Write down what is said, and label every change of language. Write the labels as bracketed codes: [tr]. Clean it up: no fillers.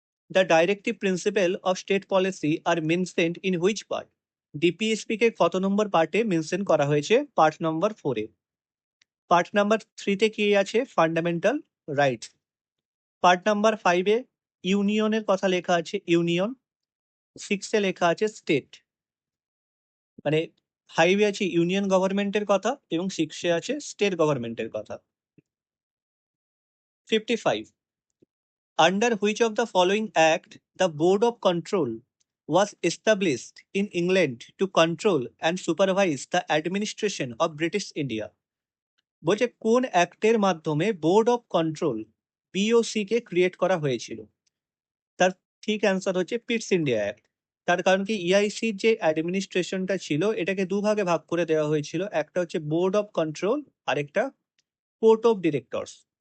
[en] The directive principle of state policy are mentioned in which part? [bn] DPSP কে কত নম্বর পার্টে mention করা হয়েছে? Part number 4 এ। Part number 3 তে কি আছে? Fundamental right. পার্ট নাম্বার 5 এ ইউনিয়নের কথা লেখা আছে, ইউনিয়ন। 6 এ লেখা আছে স্টেট। মানে 5 এ আছে ইউনিয়ন গভর্নমেন্টের কথা এবং 6 এ আছে স্টেট গভর্নমেন্টের কথা। 55. [en] Under which of the following act the Board of Control was established in England to control and supervise the administration of British India? [bn] বলছে কোন অ্যাক্টের মাধ্যমে board of control BOC K create করা হয়েছিল? তার ঠিক অ্যান্সার হচ্ছে পিটস ইন্ডিয়া অ্যাক্ট। তার কারণ কি ইআইসির যে অ্যাডমিনিস্ট্রেশনটা ছিল এটাকে দুভাগে ভাগ করে দেওয়া হয়েছিল, একটা হচ্ছে বোর্ড অফ কন্ট্রোল আর একটা কোর্ট অফ ডিরেক্টরস।